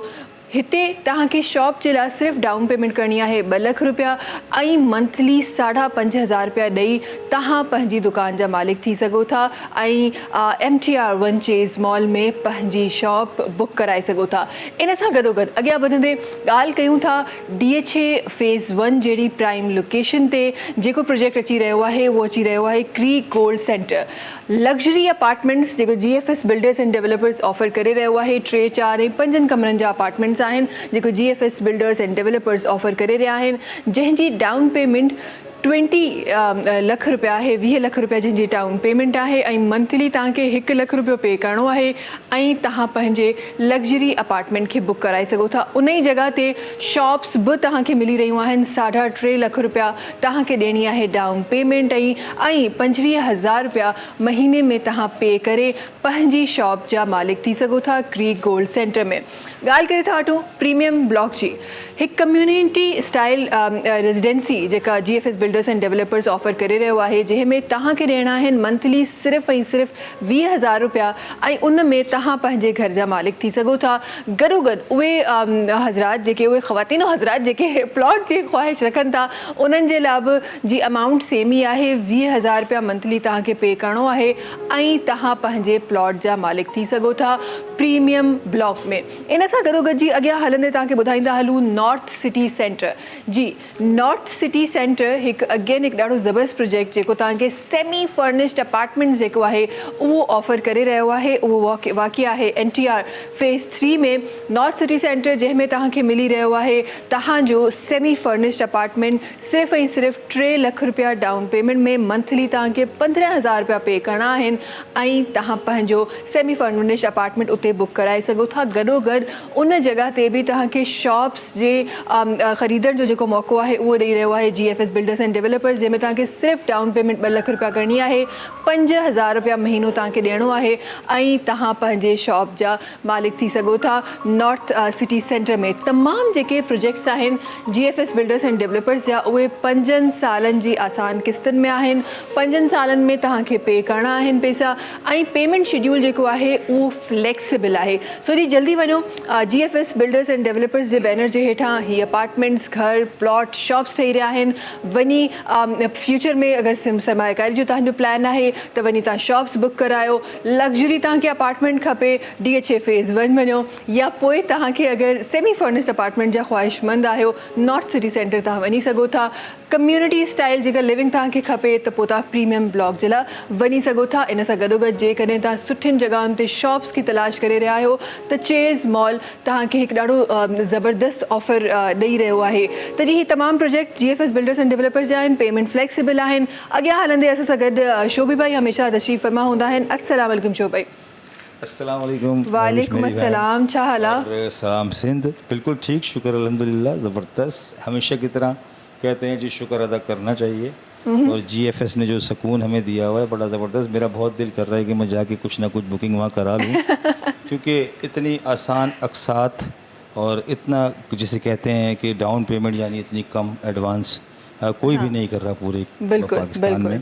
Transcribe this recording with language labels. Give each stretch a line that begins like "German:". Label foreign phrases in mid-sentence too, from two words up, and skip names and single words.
Sindhi: हिते तव्हांखे शॉप जे लाइ सिर्फ़ु
English: down payment
Sindhi: करणी आहे 2 लख रुपया ऐं मंथली 5,500 रुपया ॾेई तव्हां पंहिंजी दुकान जा मालिक थी सघो था ऐं MTR1 चेज़ मॉल में पंहिंजी शॉप बुक कराए सघो था। इन सां गॾोगॾु अॻियां वधंदे ॻाल्हि कयूं था DHA फेज़ 1 जहिड़ी
English: prime location
Sindhi: ते जेको प्रोजेक्ट अची रहियो आहे, उहो अची रहियो आहे क्रीक गोल्ड सेंटर।
English: luxury apartments
Sindhi: जेको GFS बिल्डर्स एंड डेवलपर्स ऑफर करे रहियो आहे, 3, 4 ऐं 5 कमरनि जा अपार्टमेंट्स आहिनि जेको GFS बिल्डर्स एंड डेवलपर्स ऑफर करे रहिया आहिनि, जंहिंजी
English: down payment
Sindhi: 20 लख रुपया आहे, 20 लख रुपया जंहिंजी
English: down payment
Sindhi: आहे ऐं मंथली तव्हांखे 1 लख रुपयो पे करिणो आहे ऐं तव्हां पंहिंजे
English: luxury apartment
Sindhi: खे बुक कराए सघो था। उन ई जॻह ते शॉप्स बि तव्हांखे मिली रहियूं आहिनि, 3.5 लख रुपया तव्हांखे ॾियणी आहे
English: down payment
Sindhi: ऐं 25,000 रुपया महीने में तव्हां पे करे पंहिंजी शॉप जा मालिक थी सघो था क्रीक गोल्ड सेंटर में। ॻाल्हि करे था वठूं प्रीमियम ब्लॉक जी। हिकु
English: community style residency
Sindhi: जेका GFS बिल्डर्स एंड डेवलपर्स ऑफर करे रहियो आहे, जंहिंमें तव्हांखे ॾियणा आहिनि मंथली सिर्फ़ु ऐं सिर्फ़ु 20,000 रुपया ऐं उन में तव्हां पंहिंजे घर जा मालिक थी सघो था। गॾोगॾु उहे हज़रात जेके उहे ख़वातीन हज़रात जेके प्लॉट जी ख़्वाहिश रखनि था, उन्हनि जे लाइ बि जी
English: amount same
Sindhi: ई आहे, 20,000 रुपया मंथली तव्हांखे पे करिणो आहे ऐं तव्हां पंहिंजे प्लॉट जा मालिक थी सघो था प्रीमियम ब्लॉक में। इन सां गॾोगॾु जी अॻियां हलंदे तव्हांखे ॿुधाईंदा हलूं नॉर्थ सिटी सेंटर जी। नॉर्थ सिटी सेंटर हिकु अगेन हिकु ॾाढो ज़बरदस्त प्रोजेक्ट जेको तव्हांखे
English: semi furnished apartment
Sindhi: जेको आहे उहो ऑफर करे रहियो आहे। उहो वाक़िअ आहे NTR फेज़ 3 में नॉर्थ सिटी सेंटर, जंहिंमें तव्हांखे मिली रहियो आहे तव्हांजो
English: semi furnished apartment
Sindhi: सिर्फ़ु ऐं सिर्फ़ु 3 लख रुपया
English: down payment
Sindhi: में मंथली तव्हांखे 15,000 रुपया पे करना आहिनि ऐं तव्हां पंहिंजो
English: semi furnished apartment
Sindhi: उते बुक कराए सघो था। गॾोगॾु उन जॻह ते बि तव्हांखे शॉप्स जे ख़रीदण जो जेको मौक़ो आहे उहो ॾेई रहियो आहे GFS बिल्डर्स एंड डेवलपर्स, जंहिंमें तव्हांखे सिर्फ़ु
English: down payment
Sindhi: 2 लख रुपया करणी आहे, 5,000 रुपया महीनो तव्हांखे ॾियणो आहे ऐं तव्हां पंहिंजे शॉप जा मालिक थी सघो था। नॉर्थ सिटी सेंटर में तमामु जेके प्रोजेक्ट्स आहिनि GFS बिल्डर्स एंड डेवलपर्स जा, उहे 5 सालनि जी आसान किस्तनि में आहिनि। 5 सालनि में तव्हांखे पे करणा आहिनि पैसा ऐं
English: payment schedule
Sindhi: जेको आहे उहो फ्लेक्सिबल आहे। सो जी जल्दी वञो GFS बिल्डर्स एंड डेवलपर्स जे बैनर जे हेठां ही अपार्टमेंट्स, घर, प्लॉट, शॉप्स ठही रहिया आहिनि। वञी फ्यूचर में अगरि सरमायाकारी जो तव्हांजो प्लान आहे त वञी तव्हां शॉप्स बुक करायो। लग्ज़री तव्हांखे अपार्टमेंट खपे DHA फेज़ 1 वञो, या पोइ तव्हांखे अगरि
English: semi furnished apartment
Sindhi: जा ख़्वाहिशमंद आहियो नॉर्थ सिटी सेंटर तव्हां वञी सघो था।
English: community style
Sindhi: जेका लिविंग तव्हांखे खपे त पोइ तव्हां प्रीमियम ब्लॉक जे लाइ वञी सघो था। इन सां गॾोगॾु जेकॾहिं तव्हां सुठियुनि जॻहियुनि ते शॉप्स की तलाश करे रहिया आहियो त चेज़ मॉल तव्हांखे हिकु ॾाढो ज़बरदस्त ऑफर ॾेई रहियो आहे। त जी ही तमामु प्रोजेक्ट GFS बिल्डर्स एंड डेवलपर्स जा आहिनि,
English: payment flexible
Sindhi: आहिनि। अॻियां हलंदे असां सां गॾु शोभी भाई हमेशह तशरीफ़ फरमा हूंदा आहिनि।
Arabic: السلام عليكم शोभी भाई। السلام عليكم. وعليكم السلام,
Sindhi: छा हाल आहे? सलाम सिंध, बिल्कुल ठीक, शुक्र अल्हम्दुलिल्लाह, ज़बरदस्त।
Urdu: ہمیشہ کی طرح کہتے ہیں جی شکر ادا کرنا چاہیے اور GFS نے جو سکون ہمیں دیا ہوا ہے بڑا زبردست. میرا بہت دل کر رہا ہے کہ میں جا کے کچھ نہ کچھ بکنگ وہاں کرا لوں کیونکہ اتنی آسان اقساط اور اتنا جسے کہتے ہیں کہ
English: down payment
Urdu: یعنی اتنی کم ایڈوانس کوئی بھی نہیں کر رہا پورے پاکستان میں.